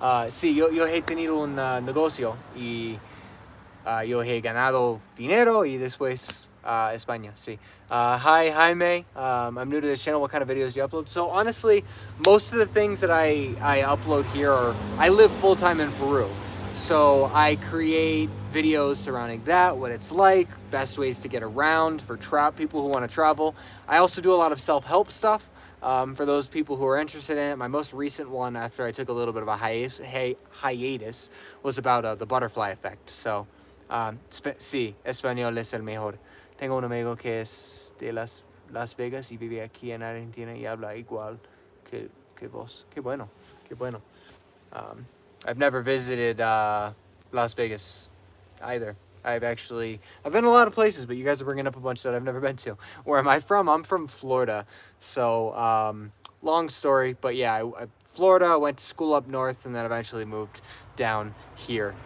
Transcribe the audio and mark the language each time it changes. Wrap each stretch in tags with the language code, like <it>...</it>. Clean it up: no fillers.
<es>Sí, yo he tenido un negocio y yo he ganado dinero y después España, sí.</es> <en>Hi, Jaime. I'm new to this channel. What kind of videos do you upload? So honestly, most of the things that I upload here I live full-time in Peru. So I create videos surrounding that, what it's like, best ways to get around for people who want to travel. I also do a lot of self-help stuff. For those people who are interested in it, my most recent one, after I took a little bit of a hiatus, was about the butterfly effect.</en> <es>So, sí, español es el mejor. Tengo un amigo que es de Las Vegas y vive aquí en Argentina y habla igual que vos. Qué bueno, qué bueno.</es> <en>I've never visited Las Vegas either. I've been a lot of places, but you guys are bringing up a bunch that I've never been to. Where am I from? I'm from Florida. So, long story, but yeah, Florida, I went to school up north and then eventually moved down here.</en>